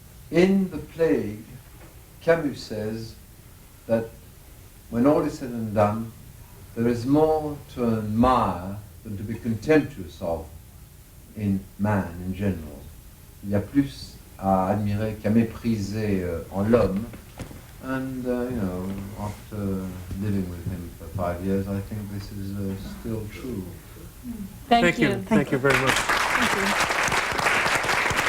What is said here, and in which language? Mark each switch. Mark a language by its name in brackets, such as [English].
[English] In The Plague, Camus says that when all is said and done, there is more to admire than to be contemptuous of in man in general. [French] Il y a plus à admirer qu'à mépriser en l'homme. [English] And, after living with him for 5 years, I think this is still true. Thank you. Thank you very much. Thank you.